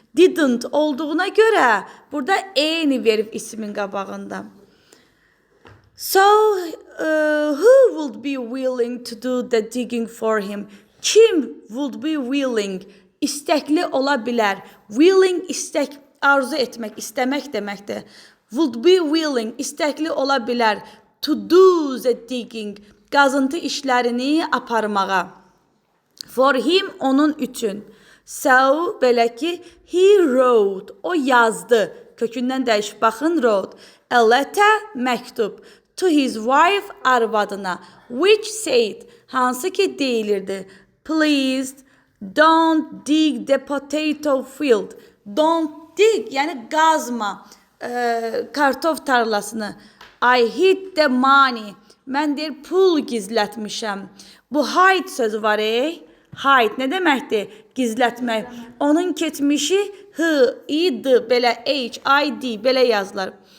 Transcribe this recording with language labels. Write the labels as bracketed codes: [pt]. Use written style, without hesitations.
[az] Didn't olduğuna görə burada any verib ismin qabağında. [en] So who would be willing to do the digging for him? [az] Kim [en] would be willing? [az] İstəkli ola bilər. Willing istek, arzu etmək, istəmək deməkdir. [en] Would be willing, [az] istəkli ola bilər. [en] To do the digging, [az] qazıntı işlərini aparmağa. [en] For him, [az] onun üçün. [en] So, [az] belə ki, [en] he wrote, [az] o yazdı. Kökündən dəyişib baxın, wrote. [en] A letter, [az] məktub. [en] To his wife, [az] arvadına. [en] Which said, [az] hansı ki deyilirdi. [en] Please, don't dig the potato field. Don't dig, [az] yəni qazma kartof tarlasını. [en] I hid the money. [az] Mən deyir, pul gizlətmişəm. Bu hide sözü var, hide nə deməkdir? Gizlətmək. Onun keçmişi h, id, belə h, id, belə yazılır.